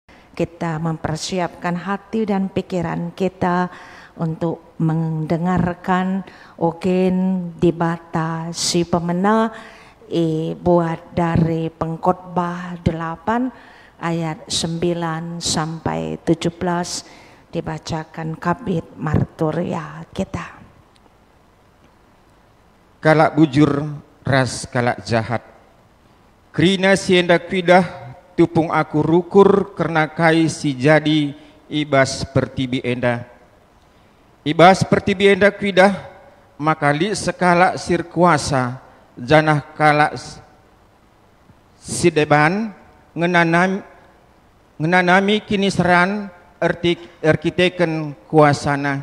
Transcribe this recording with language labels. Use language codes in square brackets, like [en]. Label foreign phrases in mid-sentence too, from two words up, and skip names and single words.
[id] kita mempersiapkan hati dan pikiran kita untuk mendengarkan [btx] ogen di bata si pemena [id] buat dari Pengkhotbah 8 ayat 9 sampai 17 dibacakan Kabid Marturia kita. [btx] Kalak bujur ras kalak jahat, krina sienda kuidah tupung aku rukur karena kai si jadi ibas pertibi enda. Ibas pertibi enda kuidah maka li sekala sir kuasa janah kalak sideban ngenanami kini seran arkiteken kuasana.